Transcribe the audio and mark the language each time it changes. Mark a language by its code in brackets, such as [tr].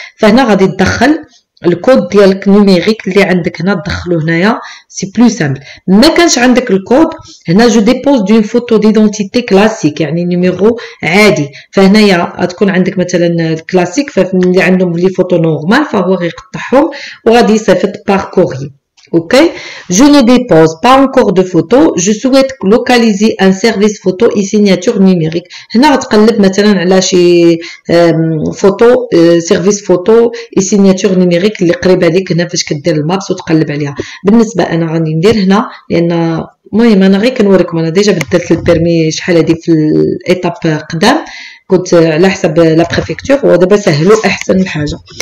[ar] فهنا غادي تدخل الكود ديالك نيميريك اللي عندك هنا، تدخلو هنايا سي بلو سامبل. ما كانش عندك الكود هنا جو ديبوز دون فوتو ديدونتيتي كلاسيك، يعني نيميرو عادي. فهنايا غتكون عندك مثلا الكلاسيك، فاللي عندهم لي فوتو نورمال فهو غيقطعهم وغادي يصيفط بار كوري. [fr] Ok, je ne dépose pas encore de photos. Je souhaite localiser un service photo et signature numérique. [ar] هنا غتقلب مثلا على شي فوتو سيرفيس فوتو اي سيناتور نيميريك اللي قريبه ليك هنا فاش كدير المابس وتقلب عليها. بالنسبه انا غادي ندير هنا لان المهم انا غير كنوريكم، انا ديجا بدلت البيرمي شحال هادي في الايتاب قدام، كنت على حسب لا بريفكتور ودابا سهلوا احسن الحاجه.